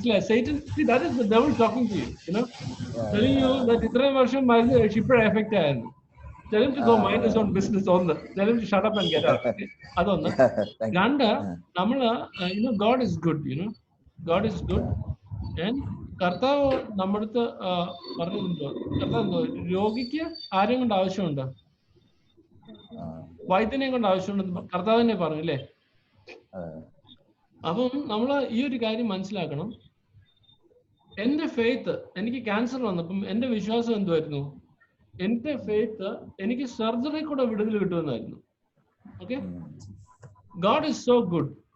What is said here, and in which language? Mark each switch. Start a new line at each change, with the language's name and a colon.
English: Satan, see, that is the devil talking to you. Telling you that
Malayalam: ഇത്രയും വർഷം മരുന്ന് കഴിച്ച് ഇപ്പോഴേ എഫക്റ്റ് ആയിരുന്നു.
English: Tell him to go mind his own business. Tell him to shut up and get out.
Malayalam: അതൊന്ന്. രണ്ട്, നമ്മള്
English: God is good. God is good.
Malayalam: And കർത്താവ് നമ്മുടെ അടുത്ത് പറഞ്ഞിട്ടുണ്ടോ? കർത്താവ് രോഗിക്ക് ആരെയും കൊണ്ട് ആവശ്യമുണ്ടോ? വൈദ്യനെ കൊണ്ട് ആവശ്യമുണ്ടെന്ന് കർത്താവ് തന്നെ പറഞ്ഞു അല്ലേ? അപ്പം നമ്മൾ ഈ ഒരു കാര്യം മനസ്സിലാക്കണം. എന്റെ ഫെയ്ത്ത്, എനിക്ക് ക്യാൻസർ വന്നപ്പം എന്റെ വിശ്വാസം എന്തുവായിരുന്നു? എന്റെ ഫെയ്ത്ത് എനിക്ക് സർജറി കൂടെ വിടുതൽ കിട്ടുമെന്നായിരുന്നു. Okay,
English: God is so good.